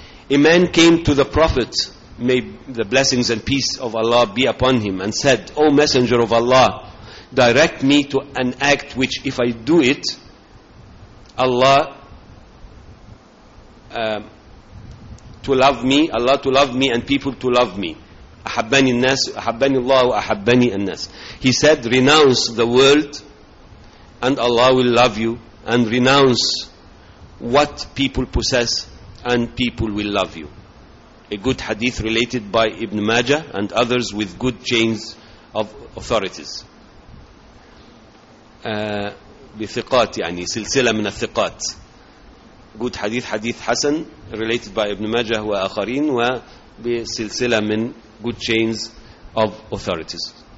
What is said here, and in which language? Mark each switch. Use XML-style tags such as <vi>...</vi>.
<en>A man came to the Prophet, may the blessings and peace of Allah be upon him, and said, O Messenger of Allah, direct me to an act which, if I do it, Allah to love me, Allah to love me, and people to love me.</en> <ar>أحبني الناس أحبني الله وأحبني الناس.</ar> <en>He said, renounce the world, and Allah will love you, and renounce what people possess, and people will love you. A good hadith related by Ibn Majah and others with good chains of authorities.</en> <ar>بثقات يعني سلسلة من الثقات.</ar> <en>Good hadith, hadith حسن related by Ibn Majah</en> <ar>وآخرين وبسلسلة من</ar> <en>good chains of authorities.</en>